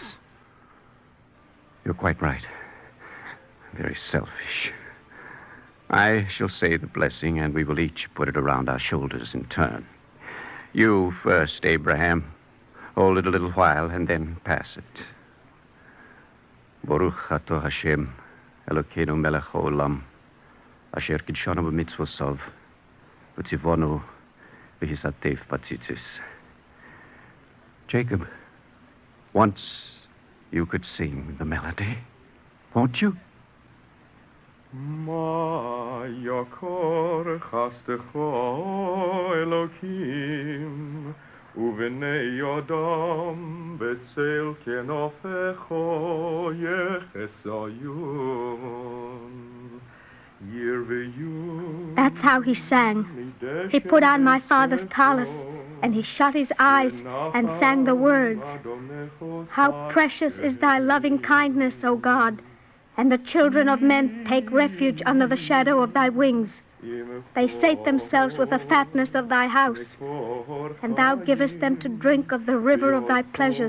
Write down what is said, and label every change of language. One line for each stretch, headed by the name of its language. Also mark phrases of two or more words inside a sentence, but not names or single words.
English: You're quite right. Very selfish. I shall say the blessing, and we will each put it around our shoulders in turn. You first, Abraham. Hold it a little while, and then pass it.
Hebrew: ברוך אתה השם אלוקינו מלך העולם אשר קדשנו במצוותיו וציוונו להתעטף בציצית.
English: Jacob, once you could sing the melody, won't you?
Hebrew: מה יקר חסדך אלוקים ובני אדם בצל כנפיך יחסיון ירויון.
English: That's how he sang. He put on my father's Talis, and he shut his eyes and sang the words. How precious is thy loving kindness, O God, and the children of men take refuge under the shadow of thy wings. They sate themselves with the fatness of thy house, and thou givest them to drink of the river of thy pleasures.